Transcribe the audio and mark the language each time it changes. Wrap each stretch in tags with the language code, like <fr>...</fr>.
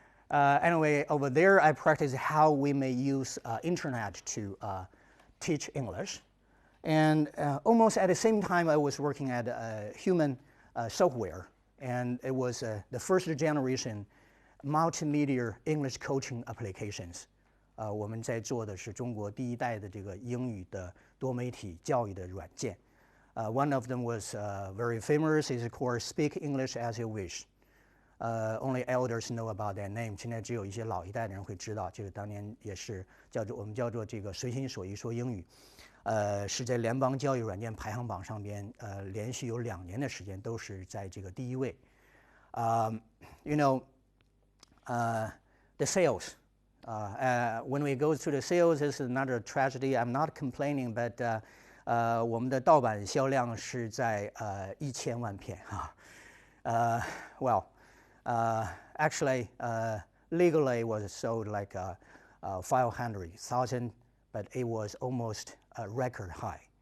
<en>Anyway, over there, I practiced how we may use internet to teach English. And almost at the same time, I was working at human software. And it was the first generation multimedia English coaching applications.</en> <zh>我们在做的是中国第一代的这个英语的多媒体教育的软件</zh> <en>One of them was very famous. Is called "Speak English as You Wish." Only elders know about that name.</en> <zh>现在只有一些老一代的人会知道，这个当年也是我们叫做这个随心所欲说英语。是在联邦教育软件排行榜上边，连续有2年的时间都是在这个第1位。</zh> <en>You know, the sales. When we go to the sales, this is another tragedy. I'm not complaining, but</en> <zh>我们的盗版销量是在1000万片啊。</zh> <en>Well, actually, legally was sold like 500,000, but it was almost a record high.</en>